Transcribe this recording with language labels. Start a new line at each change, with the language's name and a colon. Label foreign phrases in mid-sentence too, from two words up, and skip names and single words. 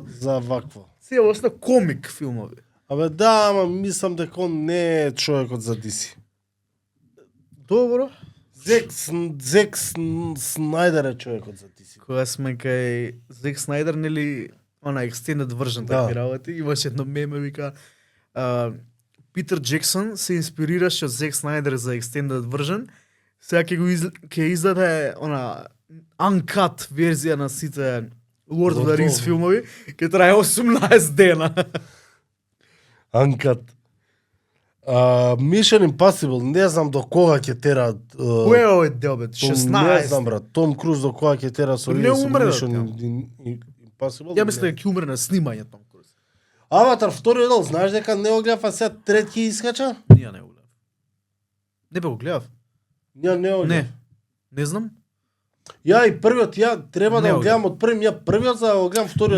Macedonian: за вакво. целосно комик филмови. Абе да, ама мислам дека он не е човекот за DC. Добро. Зек Снайдер е човекот за DC. Кога сме кај Зек Снайдер, нели, она
English: extended version
Macedonian: Да. такви работи, имаше едно меме, вика, Питер Джексон се инспирираше од Зек Снайдер за
English: extended version,
Macedonian: сега ќе издаде она uncut верзија на сите Lord of the Rings Готово. филмови, ќе трае 18 дена. Анкат. Mission Impossible, не знам до кога ќе тера. Кој е овој дел, бе? Не 16? знам брат, Том Круз до кога ќе тера со Не умре, да, Mission тя. Impossible. Ја мислам дека ќе умре на снимање Том Круз. Аватар вториот дел, знаеш дека не го гледав, а сега трети искача? Ние не го гледав. Не бе го гледав. Не го гледав. Не. Не знам. Ја и првиот, ја треба Не да го го гледам од првим, ја првиот за да го гледам вториот,